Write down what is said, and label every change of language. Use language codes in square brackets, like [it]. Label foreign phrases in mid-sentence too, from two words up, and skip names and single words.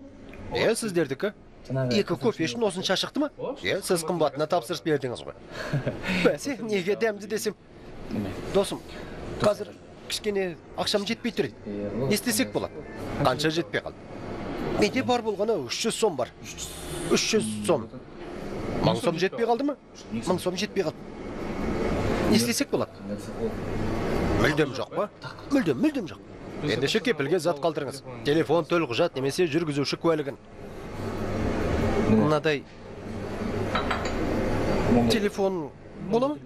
[kk] Сіздердікі. 2 кофе үшін осынша шықты ма? Сіз қымбатына тапсырыс бердіңіз ғой. Бәсе, неге дәмді десем? Досым, қазір кішкене ақшам жетпей тұр еді. Не істесек болады? Қанша жетпей қалды? Менде бар болғаны 300 сом бар. 300 сом. 1000 сом жетпей қалды ма? 1000 сом жетпей қалды. Не істесек болады? Мүлдем жоқ па? Мүлдем жоқ. Ендеше кепілге зат қалдырыңыз. Телефон, төлқұжат немесе жүргізуші куәлігін. Мынадай телефон бола ма?